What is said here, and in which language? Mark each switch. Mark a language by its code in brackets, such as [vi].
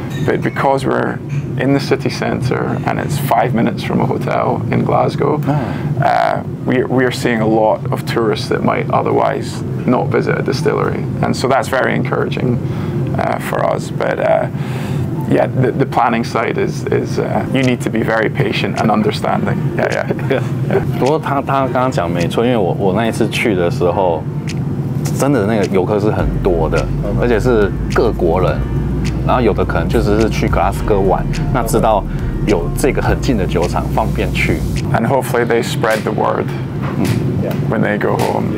[en] But because we're in the city centre and it's 5 minutes from a hotel in Glasgow, we are seeing a lot of tourists that might otherwise not visit a distillery. And so that's very encouraging for us. But yeah, the planning side is you need to be very patient and understanding. Yeah. [zh] 不过他刚刚讲没错，因为我那一次去的时候，真的那个游客是很多的，而且是各国人，然后有的可能就只是去格拉斯哥玩，那知道有这个很近的酒厂，方便去。 [en] And hopefully they spread the word when they go home.